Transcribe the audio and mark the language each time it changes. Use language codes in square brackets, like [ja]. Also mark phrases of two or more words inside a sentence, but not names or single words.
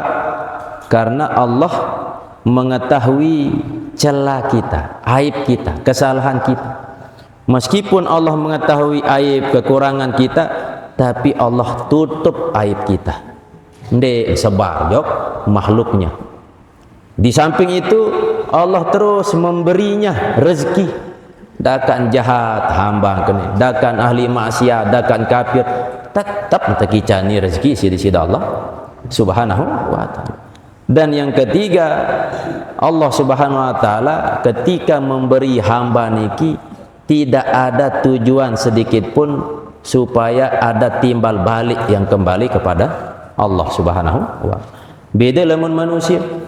[id] Karena Allah mengetahui celah kita, aib kita, kesalahan kita. Meskipun Allah mengetahui aib, kekurangan kita, tapi Allah tutup aib kita. [sas] Ndek sebar jok makhluknya. [id] Di samping itu Allah terus memberinya rezeki. [sas] Dakan jahat hamba kene, dakan ahli maksiat, dakan kafir, tetap tekicani rezeki sidi Allah Subhanahu wa ta'ala. [id] Dan yang ketiga, Allah Subhanahu wa ta'ala ketika memberi hamba niki tidak ada tujuan sedikit pun supaya ada timbal balik yang kembali kepada Allah Subhanahu wa ta'ala. [sas] Beda lamun manusia.